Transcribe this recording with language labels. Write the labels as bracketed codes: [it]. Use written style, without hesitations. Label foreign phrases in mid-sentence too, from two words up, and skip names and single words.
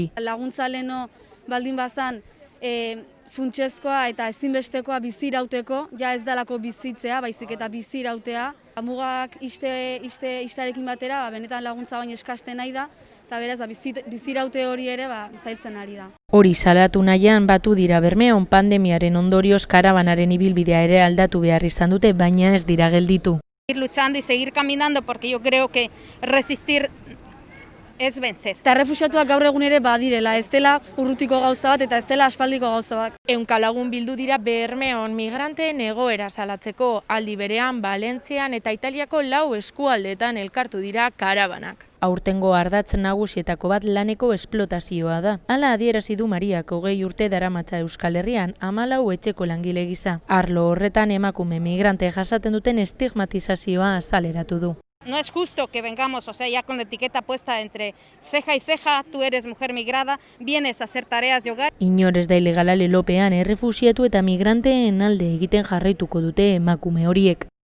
[eu] Laguntza leno baldin bazan, funtsezkoa eta ezinbestekoa bizirauteko, ja ez dalako bizitzea, baizik eta bizirautea. Mugak istearekin batera, benetan laguntza baino eskasten nahi da, eta beraz biziraute hori ere zailtzen ari da. Hori salatu nahian batu dira Bermeon pandemiaren ondorioz karabanaren ibilbidea ere aldatu behar izan dute, baina ez dira gelditu. [es] Ir luchando y seguir caminando porque yo creo que resistir es vencer. [eu] Eta errefuxiatuak gaur egun ere badirela, ez dela urrutiko gauza bat eta ez dela aspaldiko gauza bat. 100 lagun bildu dira Bermeon migranteen egoera salatzeko, aldi berean Valentzian eta Italiako 4 eskualdeetan elkartu dira karabanak. Aurtengo ardatz nagusietako bat laneko esplotazioa da. Hala adierazi du Mariak 20 urte daramatza Euskal Herrian 14 etxeko langile gisa. Arlo horretan emakume migrante jasaten duten estigmatizazioa azaleratu du. [es] No es justo que vengamos, o sea, ya con la etiqueta puesta entre ceja y ceja, tú eres mujer migrada, vienes a hacer tareas de hogar. [eu] Inor ez da ilegala lelopean errefuxiatu eta migranteen alde egiten jarraituko dute emakume horiek.